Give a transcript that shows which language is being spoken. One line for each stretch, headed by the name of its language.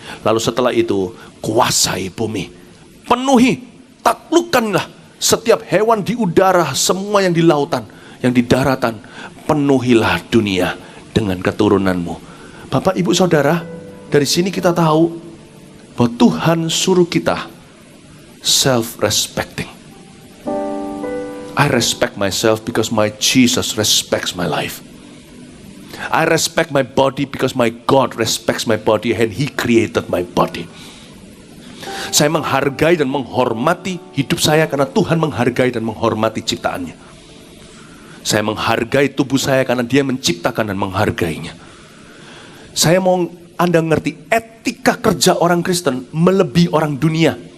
Indonesian: Lalu setelah itu kuasai bumi, penuhi, taklukkanlah setiap hewan di udara, semua yang di lautan, yang di daratan, penuhilah dunia dengan keturunanmu. Bapak ibu saudara, dari sini kita tahu bahwa Tuhan suruh kita self-respecting.
English: I respect myself because my Jesus respects my life. I respect my body because my God respects my body and He created my body.
Indonesian: Saya menghargai dan menghormati hidup saya karena Tuhan menghargai dan menghormati ciptaannya. Saya menghargai tubuh saya karena Dia menciptakan dan menghargainya. Saya mau Anda ngerti etika kerja orang Kristen melebihi orang dunia.